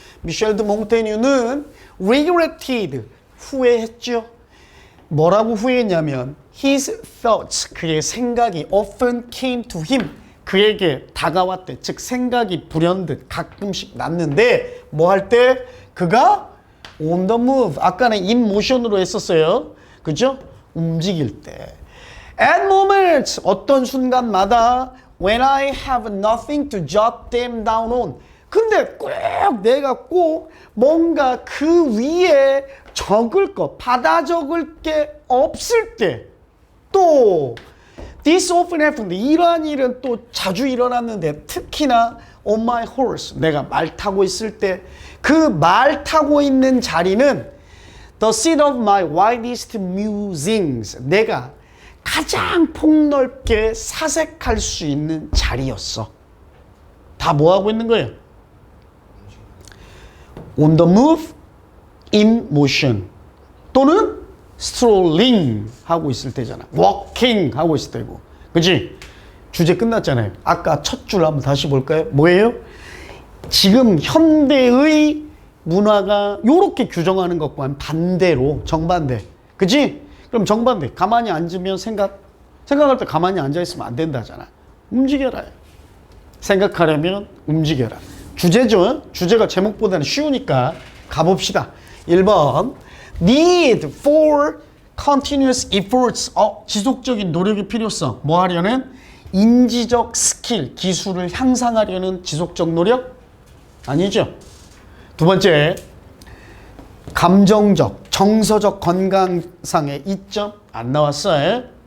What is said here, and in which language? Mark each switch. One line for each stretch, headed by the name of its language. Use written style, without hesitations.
Korean: 미셸 드 몽테뉴는
English: regretted.
Korean: 후회했죠. 뭐라고 후회했냐면
English: his thoughts,
Korean: 그의 생각이
English: often came to him,
Korean: 그에게 다가왔대. 즉 생각이 불현듯 가끔씩 났는데 뭐 할 때? 그가
English: on the move,
Korean: 아까는
English: in motion
Korean: 으로 했었어요. 그죠? 움직일 때.
English: At moments,
Korean: 어떤 순간마다
English: when I have nothing to jot them down on,
Korean: 근데 꼭 내가 꼭 뭔가 그 위에 적을 거, 받아 적을 게 없을 때, 또
English: this often happened,
Korean: 이러한 일은 또 자주 일어났는데 특히나
English: on my horse,
Korean: 내가 말 타고 있을 때, 그 말 타고 있는 자리는
English: the seat of my widest musings,
Korean: 내가 가장 폭넓게 사색할 수 있는 자리였어. 다 뭐 하고 있는 거예요?
English: On the move, in motion,
Korean: 또는
English: strolling
Korean: 하고 있을 때잖아. walking 하고 있을 때고. 그치? 주제 끝났잖아요. 아까 첫 줄 한번 다시 볼까요? 뭐예요? 지금 현대의 문화가 요렇게 규정하는 것과는 반대로 정반대. 그치? 그럼 정반대. 가만히 앉으면 생각할 때 가만히 앉아있으면 안 된다잖아. 움직여라. 생각하려면 움직여라. 주제죠. 주제가 제목보다는 쉬우니까 가봅시다.
English: 1번 need for continuous efforts.
Korean: 지속적인 노력의 필요성. 뭐 하려는? 인지적 스킬, 기술을 향상하려는 지속적 노력? 아니죠. 두 번째, 감정적, 정서적 건강상의 이점 안 나왔어요.